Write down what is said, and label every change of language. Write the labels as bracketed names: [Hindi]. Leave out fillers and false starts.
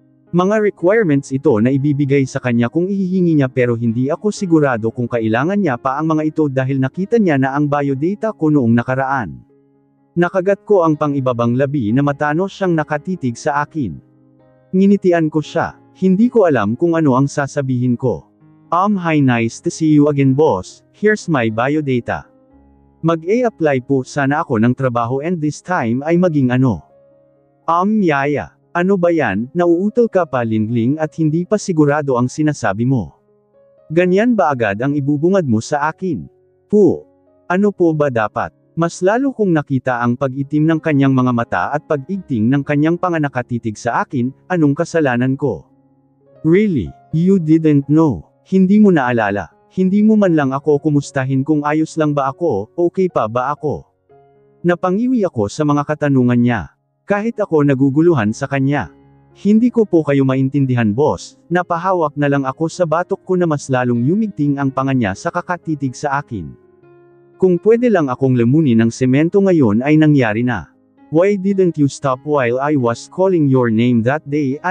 [Filipino] Mga requirements ito na ibibigay sa kanya kung ihihingi niya pero hindi ako sigurado kung kailangan niya pa ang mga ito dahil nakita niya na ang biodata ko noong nakaraan. Nakagat ko ang pang-ibabang labi na matano siyang nakatitig sa akin. Nginitian ko siya, hindi ko alam kung ano ang sasabihin ko. [English] Hi, nice to see you again boss, here's my biodata. [Filipino] Mag-a-apply po sana ako ng trabaho [English] and this time [Filipino] ay maging ano. Yaya, ano ba yan, nauutol ka pa Lingling at hindi pa sigurado ang sinasabi mo. Ganyan ba agad ang ibubungad mo sa akin? Po, ano po ba dapat? Mas lalo kong nakita ang pag-itim ng kanyang mga mata at pag-igting ng kanyang panganakatitig sa akin, anong kasalanan ko? [English] Really? You didn't know? [Filipino] Hindi mo naalala? Hindi mo man lang ako kumustahin kung ayos lang ba ako, okay pa ba ako? Napangiwi ako sa mga katanungan niya. Kahit ako naguguluhan sa kanya. Hindi ko po kayo maintindihan boss, napahawak na lang ako sa batok ko na mas lalong yumigting ang panga niya sa kakatitig sa akin. Kung pwede lang akong lamunin ng semento ngayon ay nangyari na. [English] Why didn't you stop while I was calling your name that day?